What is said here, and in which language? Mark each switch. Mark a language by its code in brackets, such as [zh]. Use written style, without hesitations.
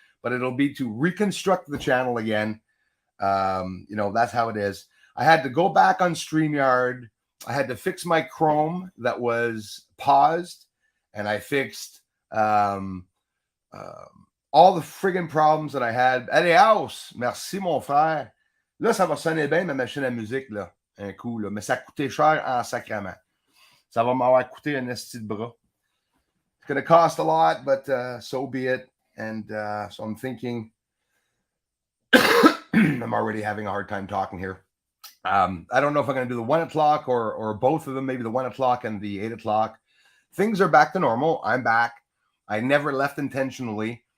[en] But it'll be to reconstruct the channel again. That's how it is. I had to go back on StreamYard. I had to fix my Chrome that was paused, and I fixed all the friggin' problems that I had. [fr] Allez, house, merci mon frère. Là, ça va sonner bien ma machine à musique, là, un coup, là. Mais ça a coûté cher en sacrament. Ça va m'avoir coûté un esti de bras. [en] It's going to cost a lot, but so be it. And so I'm thinking, I'm already having a hard time talking here. I don't know if I'm going to do the 1 o'clock or both of them, maybe the 1 o'clock and the 8 o'clock. Things are back to normal. I'm back. I never left intentionally.